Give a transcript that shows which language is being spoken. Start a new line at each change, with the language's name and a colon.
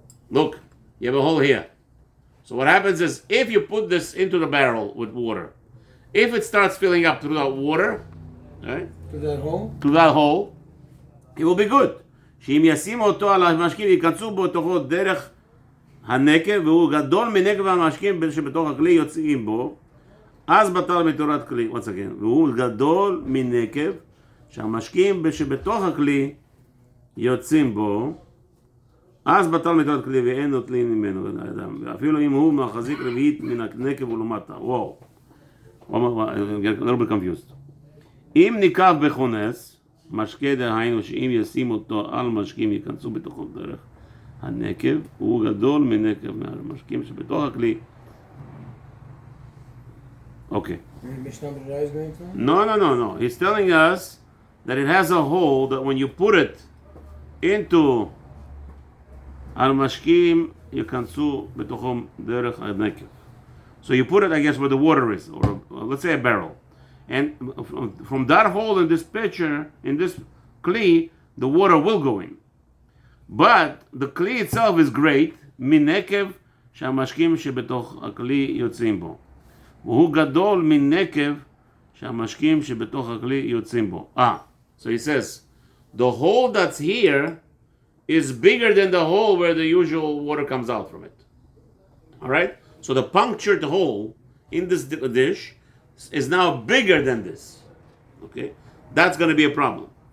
English: Look, you have a hole here. So what happens is, if you put this into the barrel with water, if it starts filling up through that water, right? To that hole, it will be good.
Hebrew: שאם ישימו אותו על המשקים, ייכנסו בו תוכו דרך הנקב, והוא גדול מנקב המשקים שבתוך הכלי יוצאים בו, אז בטל מתורת כלי.
English: once again,
Hebrew: והוא גדול מנקב, שהמשקים שבתוך הכלי יוצאים בו, אז בטל מתורת כלי ואין נוטלים ממנו אדם. ואפילו אם הוא מחזיק רביעית מן הנקב ולמטה. וואו.
English: a little bit confused.
Hebrew: אם ניקב בכונס, משקה דהיינו שאם ישים אותו על משקים ייכנסו בתוכו דרך הנקב, הוא גדול מנקב מהמשקים שבתוך הכלי. אוקיי.
English: Mishnah Berurah is going to? No. He's telling us that it has a hole that when you put it into
Hebrew: על משקים ייכנסו בתוכו דרך הנקב.
English: So you put it, I guess, where the water is, or let's say a barrel. And from that hole in this pitcher, in this kli, the water will go in. But the kli itself is great,
Hebrew: מנקב שהמשקים שבתוך הכלי יוצאים בו. והוא גדול מנקב שהמשקים שבתוך הכלי יוצאים בו.
English: So he says, the hole that's here is bigger than the hole where the usual water comes out from it. All right? So the punctured hole in this dish is now bigger than this. Okay? That's going to be a problem.